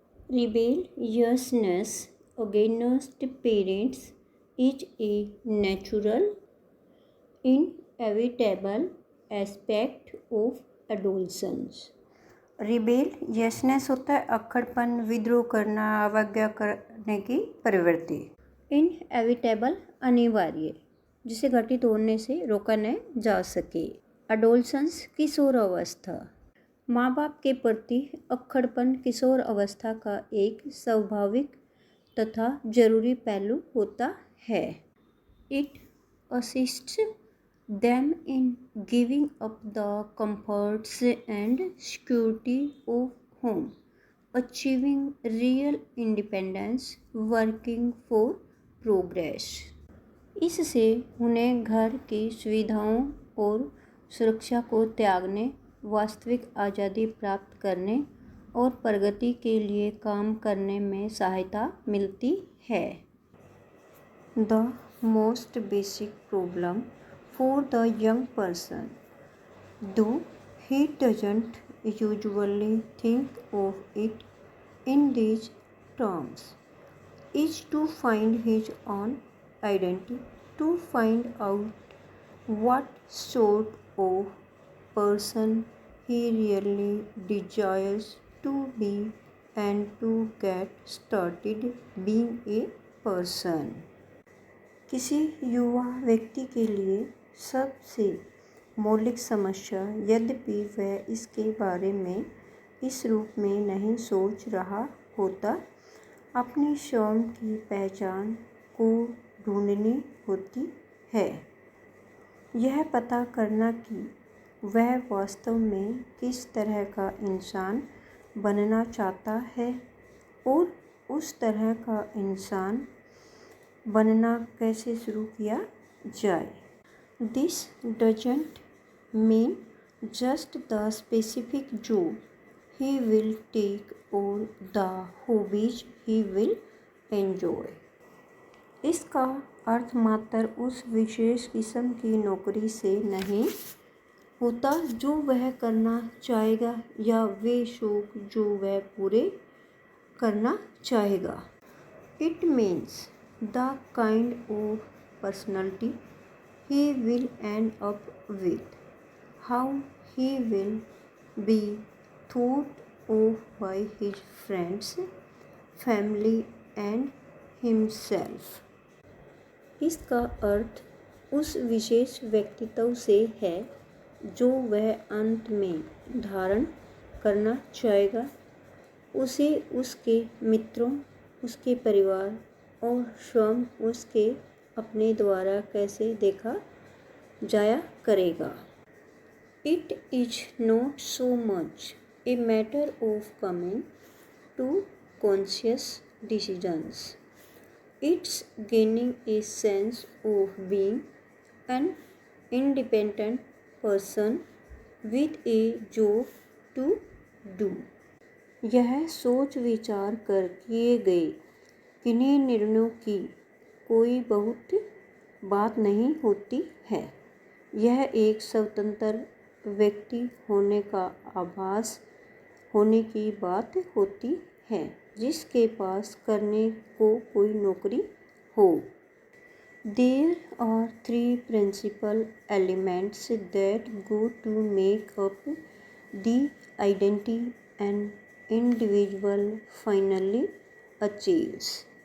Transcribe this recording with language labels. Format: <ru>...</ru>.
<en>Rebelliousness against parents is a natural, inevitable aspect of adolescence.</en> <hi>Rebelliousness होता है अक्खड़पन, विद्रोह करना, अवज्ञा करने की प्रवृत्ति। इनएविटेबल अनिवार्य, जिसे घटित होने से रोका न जा सके। अडोलसेंस किशोर अवस्था, माँ बाप के प्रति अक्खड़पन किशोर अवस्था का एक स्वाभाविक तथा जरूरी पहलू होता है।</hi> <en>It assists them in giving up the comforts and security of home, achieving real independence, working for progress.</en> <hi>इससे उन्हें घर की सुविधाओं और सुरक्षा को त्यागने, वास्तविक आज़ादी प्राप्त करने और प्रगति के लिए काम करने में सहायता मिलती है।</hi> <en>The most basic problem for the young person, though he doesn't usually think of it in these terms, is to find his own identity, to find out what sort of person he really desires to be and to get started being a person.</en> <hi>किसी युवा व्यक्ति के लिए सबसे मौलिक समस्या, यद्यपि वह इसके बारे में इस रूप में नहीं सोच रहा होता, अपनी स्वयं की पहचान को ढूंढनी होती है। यह पता करना कि वह वास्तव में किस तरह का इंसान बनना चाहता है और उस तरह का इंसान बनना कैसे शुरू किया जाए।</hi> <en>This doesn't mean just the specific job he will take or the hobbies he will enjoy.</en> <hi>इसका अर्थ मात्र उस विशेष किस्म की नौकरी से नहीं होता जो वह करना चाहेगा या वे शौक जो वह पूरे करना चाहेगा।</hi> <en>It means the kind of personality he will end up with, how he will be thought of by his friends, family and himself.</en> <hi>इसका अर्थ उस विशेष व्यक्तित्व से है जो वह अंत में धारण करना चाहेगा। उसे उसके मित्रों, उसके परिवार और स्वयं उसके अपने द्वारा कैसे देखा जाया करेगा।</hi> <en>It is not so much a matter of coming to conscious decisions. It's gaining a sense of being an independent person with a job to do.</en> <hi>यह सोच विचार कर किए गए किन्हीं निर्णयों की कोई बहुत बात नहीं होती है। यह एक स्वतंत्र व्यक्ति होने का आभास होने की बात होती है जिसके पास करने को कोई नौकरी हो।</hi> <en>There are three principal elements that go to make up the identity an individual finally achieves.</en>